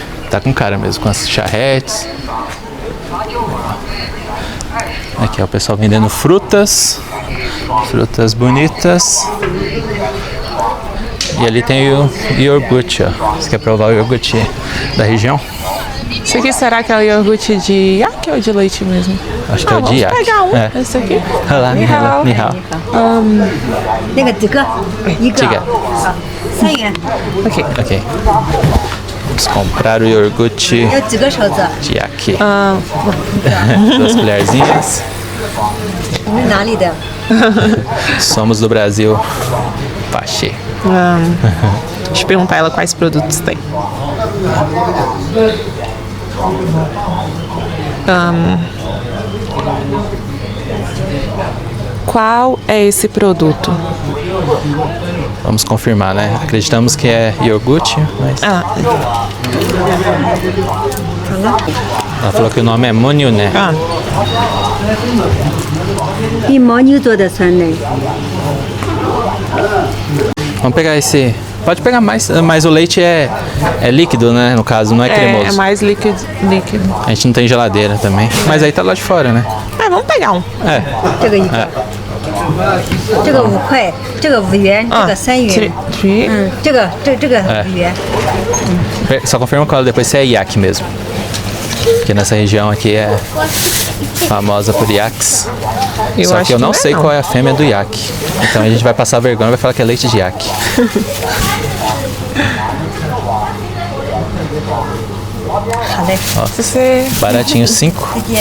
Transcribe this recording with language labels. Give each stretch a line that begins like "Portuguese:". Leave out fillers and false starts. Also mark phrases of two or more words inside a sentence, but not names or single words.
Portuguese: Tá com cara mesmo, com as charretes. Aqui, ó, o pessoal vendendo frutas. Frutas bonitas. E ali tem o iogurte, ó. Você quer provar o iogurte da região? Esse aqui será que é o iogurte de iaque ou de leite mesmo? Acho que é o de vamos iaque. pegar um. É. Esse aqui. Olha lá,
Chinese: 你好. 你好. 那个几个，一个这个 3元， Ok.
Portuguese: Ok. Vamos comprar o iogurte
Chinese: 有几个手指？
Portuguese: de iaque. 2 colherzinhas.
Chinese: 你是哪里的？
Portuguese: Somos do Brasil. Pache. Deixa eu perguntar ela quais produtos tem. Qual é esse produto? Vamos confirmar, né? Acreditamos que é iogurte, mas Ah, ela falou que o nome é Monyuné. ah,
Chinese: 以牦牛做的酸奶，
Portuguese: Vamos pegar esse. Pode pegar mais, mas o leite é líquido, né? No caso, não é cremoso. é mais líquido. A gente não tem geladeira também. Mas aí tá lá de fora, né? Ah, vamos pegar um. É.
Chinese: 这个一个， 这个5块，这个5元，这个3元。这个5元。
Portuguese: Só confirma com ela depois se é iaque mesmo. Porque nessa região aqui é famosa por iaques. Só que eu não sei qual é a fêmea do iaque. Então a gente vai passar vergonha e vai falar que é leite de iaque. Nossa, baratinho, 5.